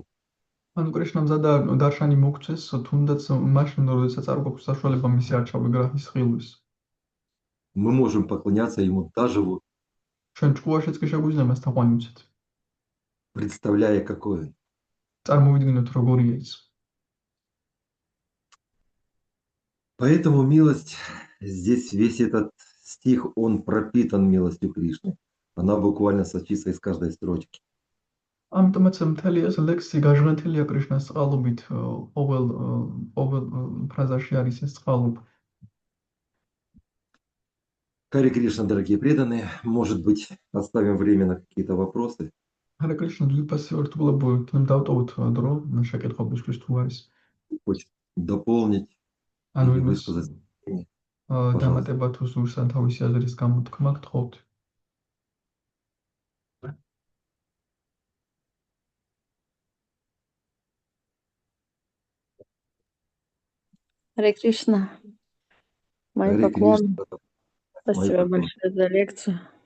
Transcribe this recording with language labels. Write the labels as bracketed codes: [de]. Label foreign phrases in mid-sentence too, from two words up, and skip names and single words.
[ka] ანუ კრიშნამ ზადა დარშანი მოგცეს, თუნდაც მაშინ, როდესაც არ გვაქვს საშუალება მისი არჩევიგრაჰის ხილვის. [ru] Мы можем поклоняться ему даже вот [ka] ჩვენ ჭკუაშიც კი შეგვიძლია მას თაყვანივცეთ. [ru] представляя, какой он. [ka] წარმოვიდგინოთ როგორია ის. [ru] Поэтому милость, здесь весь этот стих, он пропитан милостью Кришны. Она буквально сочится из каждой строчки. [ka] ამიტომაც მთელი ეს ლექსი გაჟღენთილია კრიშნას წყალობით, ყოველ ფრაზაში არის ეს წყალობ. [ru] Харе Кришна, дорогие преданные, может быть, оставим время на какие-то вопросы. [ka] ჰარე კრიშნა, ძვირფასი ერთგულებო, თუნდაც დავტოვოთ დრო, შეკითხვებისთვის თუ არის. [ru] Хочет дополнить [ka] ანუ [ru] или [ka] იმას [ru] высказать. [ka] დამატება თუ სურს ან თავისი აზრის გამოთქმა გთხოვთ. [ru] Харе Кришна. Мои Харе поклоны. Кришна. Спасибо поклоны. большое за лекцию.